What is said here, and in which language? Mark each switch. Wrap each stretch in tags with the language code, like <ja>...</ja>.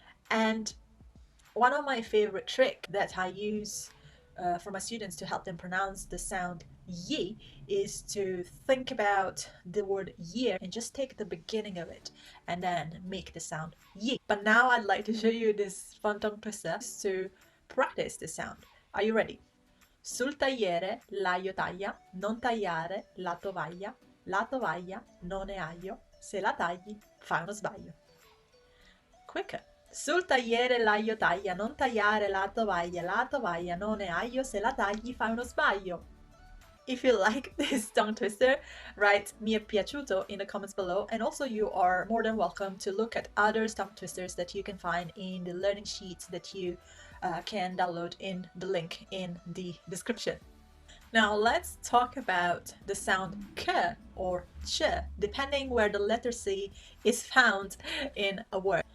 <en>And one of my favorite tricks that I use for my students to help them pronounce the sound ye is to think about the word year and just take the beginning of it and then make the sound ye. But now I'd like to show you this fun tongue twister to practice the sound. Are you ready?</en> <it>Sul tagliere l'aglio taglia, non tagliare la tovaglia non è aglio, se la tagli fai uno sbaglio.</it> <en>Quicker.</en> <it>Sul tagliere l'aglio taglia, non tagliare la tovaglia non è aglio, se la tagli fai uno sbaglio.</it> <en>If you like this tongue twister, write</en> <it>mi piaciuto</it> <en>in the comments below, and also you are more than welcome to look at other tongue twisters that you can find in the learning sheets that you can download in the link in the description. Now let's talk about the sound k or ch, depending where the letter C is found in a word.</en>